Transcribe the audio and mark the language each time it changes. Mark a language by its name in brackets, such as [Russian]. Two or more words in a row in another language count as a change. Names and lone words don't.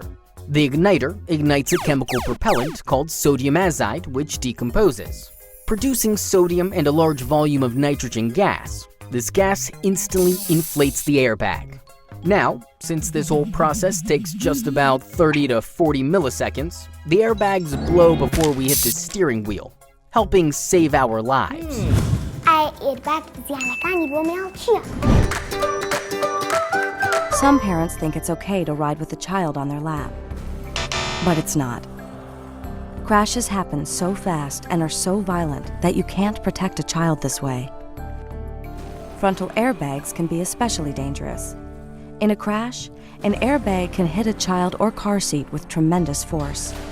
[English] The igniter ignites a chemical propellant called sodium azide, which decomposes, producing sodium and a large volume of nitrogen gas. This gas instantly inflates the airbag. Now, since this whole process takes just about 30 to 40 milliseconds, the airbags blow before we hit the steering wheel, helping save our lives. [Central Kurdish] ئایا ئێرباگ زیانەکانی بۆ مناڵ چییە؟ [English] Some parents think it's okay to ride with a child on their lap, but it's not. Crashes happen so fast and are so violent that you can't protect a child this way. Frontal airbags can be especially dangerous. In a crash, an airbag can hit a child or car seat with tremendous force.